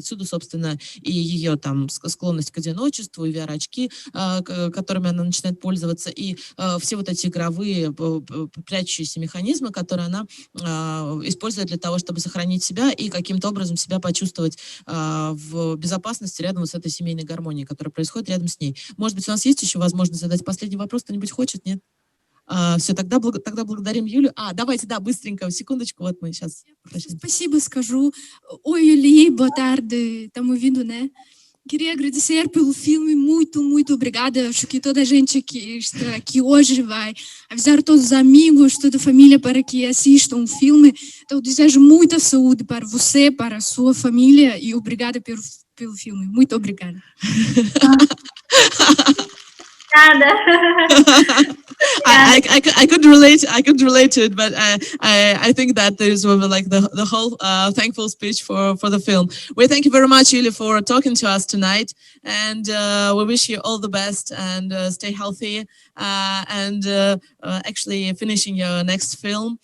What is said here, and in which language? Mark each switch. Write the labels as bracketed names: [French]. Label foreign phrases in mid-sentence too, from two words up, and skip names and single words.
[Russian] Отсюда, собственно, и ее там склонность к одиночеству, и VR-очки, которыми она начинает пользоваться, и все вот эти игровые прячущиеся механизмы, которые она использует для того, чтобы сохранить себя и каким-то образом себя почувствовать в безопасности рядом с этой семейной гармонией, которая происходит рядом с ней. Может быть, у нас есть еще возможность задать последний вопрос? Кто-нибудь хочет? Нет? Все, тогда благодарим Юлю. Давайте, быстреньco, секундочку, вот мы сейчас... Спасибо скажу. [Portuguese] Oi, Юли, boa tarde, estamos ouvindo, né? Queria agradecer pelo filme, muito obrigada. Acho que toda a gente que está aqui hoje vai avisar todos os amigos, toda a família para que assistam o filme. Então, desejo muita saúde para você, para a sua família e obrigada pelo filme. Muito obrigada. [English] I could relate to it, but I think that this will be like the whole thankful speech for the film. We thank you very much, Юли, for talking to us tonight, and we wish you all the best and stay healthy and actually finishing your next film.